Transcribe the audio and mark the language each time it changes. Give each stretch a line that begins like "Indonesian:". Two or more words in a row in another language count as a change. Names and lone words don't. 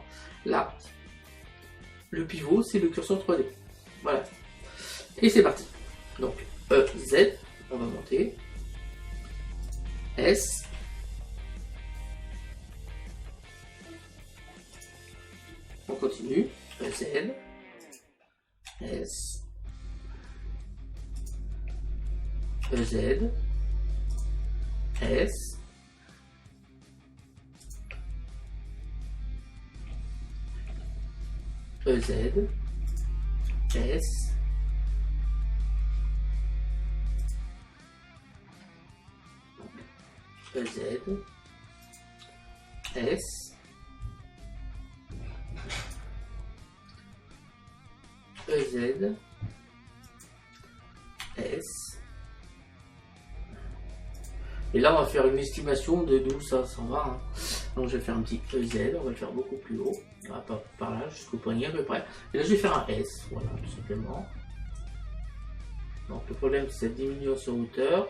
French: Là, le pivot, c'est le curseur 3D. Voilà. Et c'est parti. Donc, E, Z, on va monter. S. On continue. E, Z. S. E, Z. S. E, Z. S. E, Z. S. E, Z. S. Et là, on va faire une estimation de d'où ça s'en va. Hein. Donc, je vais faire un petit EZ, on va le faire beaucoup plus haut. Voilà, par là, jusqu'au poignet à peu près. Et là, je vais faire un S, voilà, tout simplement. Donc, le problème, c'est cette diminution en hauteur.